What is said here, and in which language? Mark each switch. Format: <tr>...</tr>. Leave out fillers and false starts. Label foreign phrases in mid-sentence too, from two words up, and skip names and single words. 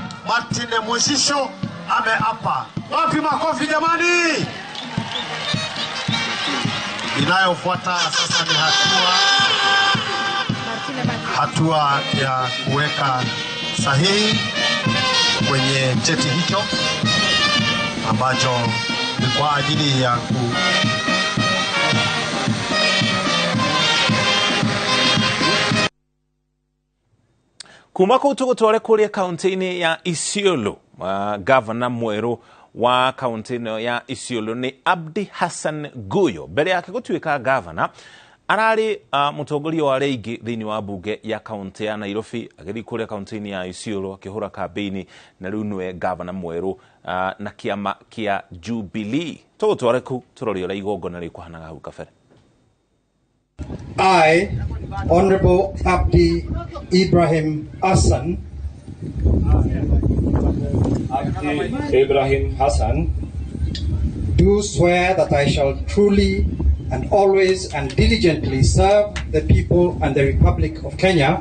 <sw>Martine Mushisho ameapa. Wapi makofi jamani? Inayofuata sasa ni hatua ya kuweka sahihi kwenye cheti hicho ambacho ni kwa ajili ya</sw> <ki>kuma kuu tugutware kuria kaunti-ini ya Isiolo. Gavana mweru wa kaunti-ini ya Isiolo ni Abdi Hassan Guyo. Mbere yake gutuika gavana arari mutongoria wa reigi thiini wa bunge ya kaunti ya Nairobi, agiri kuria kaunti-ini ya Isiolo akihura kampeni, na riu niwe gavana mweru na kiama kia Jubilee. Tugutware ku turori ura igongona rikuhanaga hau kabere.</ki> <en>I, Honorable Abdi Ibrahim Hassan, do swear that I shall truly and always and diligently serve the people and the Republic of Kenya.</en>